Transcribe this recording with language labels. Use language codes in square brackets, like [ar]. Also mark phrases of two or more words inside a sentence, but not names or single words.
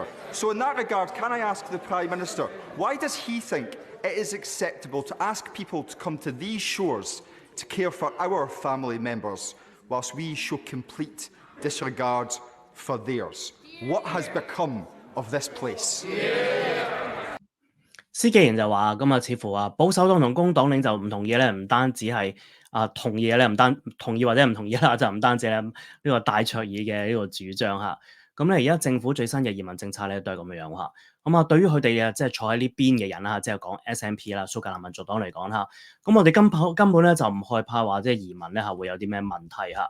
[en] So in that regard, can I ask the Prime Minister, why does he think it is acceptable to ask people to come to these shores to care for our family members, whilst we show complete disregard for theirs? What has become of this place? [yue] 施紀賢就話咁似乎保守黨同工黨領袖唔同意咧，唔單止係同意咧，唔單同意或者唔同意啦，就唔單止咧呢個戴卓爾嘅呢個主張嚇。咁咧而家政府最新嘅移民政策咧都係咁樣嚇。咁對於佢哋即係坐喺呢邊嘅人啦，即係講 SNP 啦，蘇格蘭民族黨嚟講嚇，咁我哋根本咧就唔害怕話即係移民咧會有啲咩問題嚇。